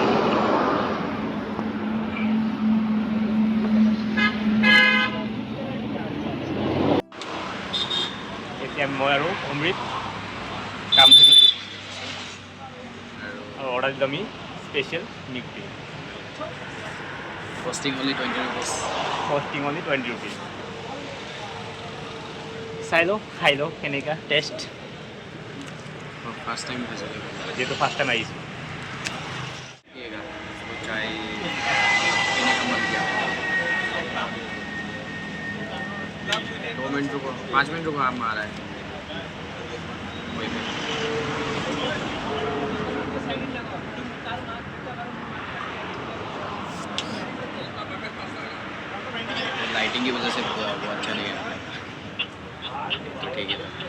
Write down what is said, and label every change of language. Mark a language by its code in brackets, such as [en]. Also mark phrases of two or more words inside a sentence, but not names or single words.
[as] এতিয়া মই আৰু অমৃত কামধেনু আৰু অৰ্ডাৰ দিলোঁ আমি [en] special milk tea. Costing only 20 rupees. Costing only 20 rupees. [as] চাই লওঁ, খাই লওঁ কেনেকুৱা টেষ্ট। [en] first time [as] খাইছোঁ যিহেতু [en] first time [as] আহিছোঁ চাই কেনেকৈ মন দিয়া [hi] 2 मिनट रुको 5 मिनट रुको आप आ रहा है वही पे लाइटिंग की वजह से वो अच्छा नहीं है तो ठीक है